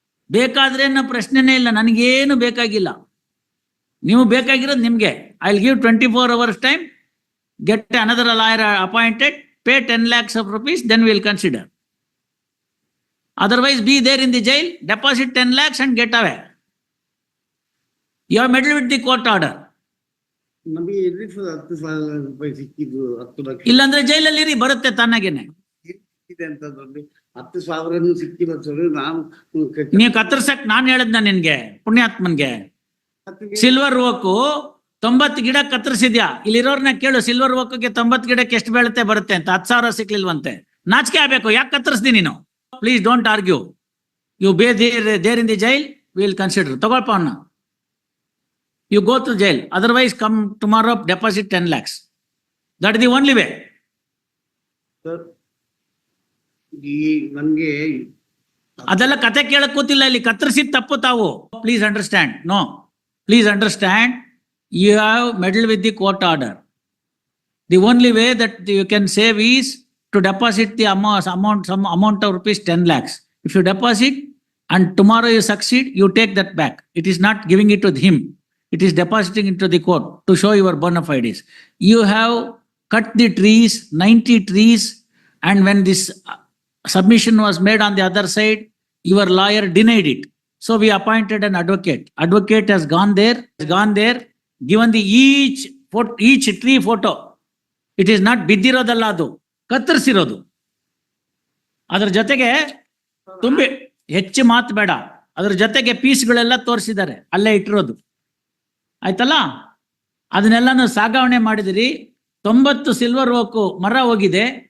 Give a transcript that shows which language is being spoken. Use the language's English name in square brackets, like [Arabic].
[Kannada] ಬೇಕಾದ್ರೆ ಅನ್ನೋ ಪ್ರಶ್ನೆನೇ ಇಲ್ಲ, ನನಗೇನು ಬೇಕಾಗಿಲ್ಲ. ನೀವು ಬೇಕಾಗಿರೋದು ನಿಮ್ಗೆ. [English] I will give 24 hours time, get another lawyer appointed, pay 10 lakhs of rupees, then we will consider. Otherwise, be there in the jail, deposit 10 lakhs and get away. You have meddled with the court order. [Kannada] ನಮಗೆ ಎಲ್ಲಿ 10,000 ರೂಪಾಯಿ ಸಿಕ್ಕಿದ್ದು 10 ಲಕ್ಷ ಇಲ್ಲಾಂದ್ರೆ ಜೈಲಲ್ಲಿ ಇರಿ, ಬರುತ್ತೆ ತಾನಾಗೇನೆ. ಇದೆ ಅಂತಂದ್ರಲ್ಲಿ 10,000 ಸಿಕ್ಕಿಲ್ಲ ಸರ್. ನಾವು ನೀವು ಕತ್ತರ್ಸಕ್ ನಾನ್ ಹೇಳದ್ನ ನಿನ್ಗೆ, ಪುಣ್ಯಾತ್ಮನ್ಗೆ. ಸಿಲ್ವರ್ ಓಕು 90 ಗಿಡ ಕತ್ತರಿಸಿದ್ಯಾ, ಇಲ್ಲಿರೋರ್ನ ಕೇಳು, ಸಿಲ್ವರ್ ಓಕ್ಗೆ 90 ಗಿಡಕ್ಕೆ ಎಷ್ಟು ಬೀಳುತ್ತೆ ಬರುತ್ತೆ ಅಂತ. 10,000 ಸಿಕ್ಲಿಲ್ವಂತೆ. ನಾಚಿಕೆ ಆಗ್ಬೇಕು, ಯಾಕೆ ಕತ್ತರಿಸ್ದಿ ನೀನು? [English] Please don't argue. You be there in the jail, will consider. [Kannada] ತಗೊಳ್ಪ ಅವನ್ನ, [English] You go to jail, otherwise come tomorrow, deposit 10 lakhs. That the only way. [Kannada] Sir ಈ ನನ್ಗೆ ಅದೆಲ್ಲ ಕತೆ ಕೇಳಕ್ ಕೂತಿಲ್ಲ ಇಲ್ಲಿ, ಕತ್ತರಿಸಿದ ತಪ್ಪು ತಾವು. [English] Please understand. No, please understand. You have meddled with the court order. The only way that you can save is to deposit the some amount of rupees 10 lakhs. If you deposit and tomorrow you succeed, you take that back. It is not giving it to him. It is depositing into the court to show your bona fides. You have cut the trees, 90 trees, and when this submission was made on the other side, your lawyer denied it. So we appointed an advocate. Advocate has gone there, given the each tree photo. It is not [Kannada] ಬಿದ್ದಿರೋದಲ್ಲ, ಅದು ಕತ್ತರಿಸಿರೋದು. ಅದ್ರ ಜೊತೆಗೆ ತುಂಬಿ ಹೆಚ್ಚು ಮಾತು ಬೇಡ, ಅದ್ರ ಜೊತೆಗೆ ಪೀಸ್ಗಳೆಲ್ಲ ತೋರಿಸಿದ್ದಾರೆ, ಅಲ್ಲೇ ಇಟ್ಟಿರೋದು. ಆಯ್ತಲ್ಲ, ಅದನ್ನೆಲ್ಲಾನು ಸಾಗಾವಣೆ ಮಾಡಿದಿರಿ. 90 ಸಿಲ್ವರ್ ಓಕು ಮರ ಹೋಗಿದೆ.